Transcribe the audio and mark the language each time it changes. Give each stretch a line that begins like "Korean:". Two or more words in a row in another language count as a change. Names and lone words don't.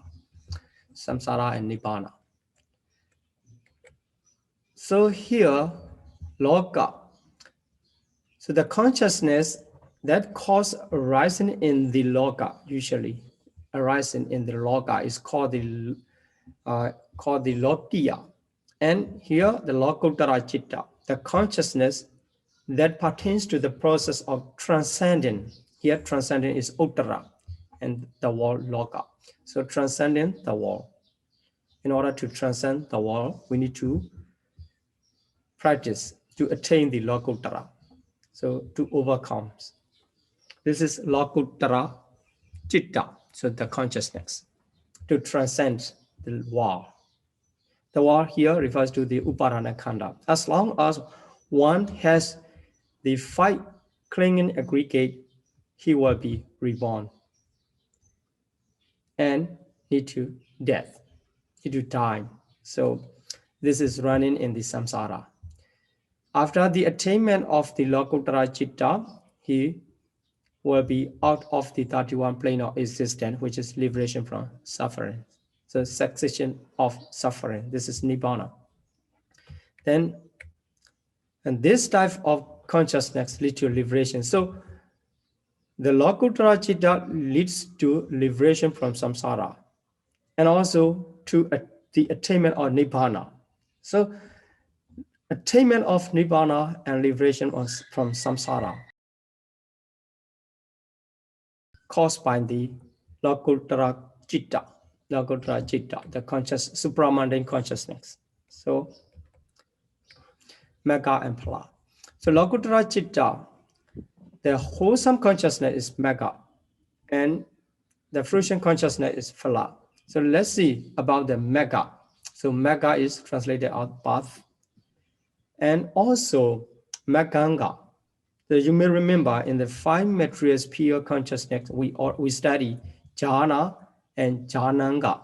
English: Samsara and nibbana. So here, loka. So the consciousness that cause arising in the loka, usually arising in the loka, is called the lokiya. And here the
Pali: lokuttara citta,
English: the consciousness that pertains to the process of transcending. Here, transcending is uttara, and the world loka. So transcending the world. In order to transcend the world, we need to practice to attain the lokuttara. So to overcome. This is
Pali: lokuttara citta,
English: so the consciousness, to transcend the world. The world here refers to the
Pali: uparana khanda.
English: As long as one has the 5 clinging aggregate, he will be reborn and need to death, need to die. So this is running in the samsara. After the attainment of the
Pali: lokuttara citta,
English: he will be out of the 31 plane of existence, which is liberation from suffering. So cessation of suffering. This is nibbana. Then, and this type of consciousness leads to liberation. So the
Pali: lokuttara citta
English: leads to liberation from samsara and also to the attainment of nibbana. So attainment of nibbana and liberation from samsara caused by the
Pali: lokuttara citta,
English: the conscious supramundane consciousness. So mega and phala. So
Pali: lokuttara citta,
English: the wholesome consciousness is mega, and the fruition consciousness is phala. So let's see about the mega. So mega is translated as path, and also maganga. So you may remember in the 5 materials pure consciousness, we study jhana and jhananga.